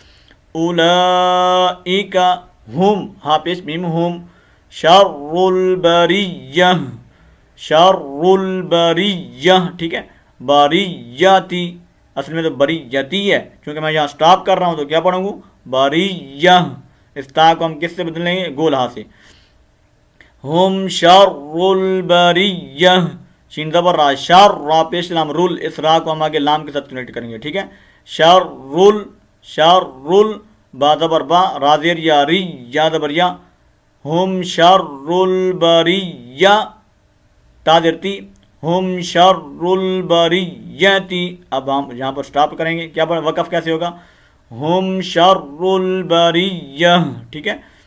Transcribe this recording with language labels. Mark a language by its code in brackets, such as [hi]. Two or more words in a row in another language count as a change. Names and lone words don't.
[ar] اولئک ہم، [ur] ہاں پیش میم [ar] ہم، شر البریہ. [ur] ٹھیک ہے. بریتی، اصل میں تو بریتی ہے، کیونکہ میں یہاں سٹاپ کر رہا ہوں تو کیا پڑھوں گا؟ بریہ. اس تا کو ہم کس سے بدل لیں گے؟ گول ہا سے. [ar] ہم شر البریہ، [ur] شین زبر را، شر را پیش لام رول، اس را کو ہم آگے لام کے ساتھ کنیکٹ کریں گے. ٹھیک ہے. شر با زبر با، را زیر یا ری، یا زبر یا. [ar] ہم شر البریہ، [ur] تا زیر تی، [ar] ہم شر البریتی. [ur] اب ہم یہاں پر سٹاپ کریں گے. کیا وقف کیسے ہوگا؟ [ar] ہم شر البریہ. [ur] ٹھیک ہے.